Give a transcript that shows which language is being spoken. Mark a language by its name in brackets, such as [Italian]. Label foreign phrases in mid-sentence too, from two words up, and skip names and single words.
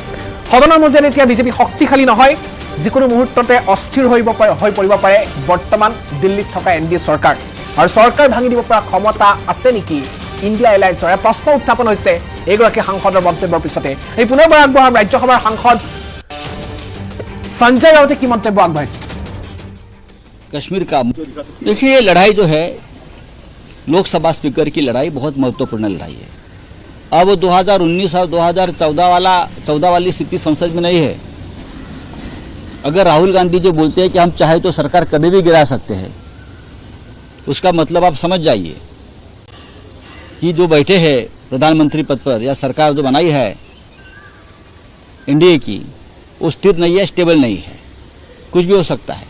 [Assamese] সদনৰ মজিয়াত এতিয়া বিজেপি শক্তিশালী নহয়, যিকোনো মুহূৰ্ততে অস্থিৰ হৈ পৰিব পাৰে বৰ্তমান দিল্লীত থকা এনডিএ চৰকাৰ, আৰু চৰকাৰ ভাঙি দিব পৰা ক্ষমতা আছে নেকি ইণ্ডিয়া এলায়েন্সৰ? প্ৰশ্ন উত্থাপন হৈছে এইগৰাকী সাংসদৰ মন্তব্যৰ পিছতে। এই পুনৰবাৰ আগবঢ়াম ৰাজ্যসভাৰ সাংসদ সঞ্জয় ৰাউতে কি মন্তব্য আগবঢ়াইছে। [Hindi] कश्मीर का देखिए, ये लड़ाई जो है लोकसभा स्पीकर की लड़ाई बहुत महत्वपूर्ण लड़ाई है। अब 2019 और 2014 वाली स्थिति संसद में नहीं है। अगर राहुल गांधी जी बोलते हैं कि हम चाहे तो सरकार कभी भी गिरा सकते हैं, उसका मतलब आप समझ जाइए कि जो बैठे हैं प्रधानमंत्री पद पर या सरकार जो बनाई है एनडीए की, वो स्थिर नहीं है, स्टेबल नहीं है, कुछ भी हो सकता है।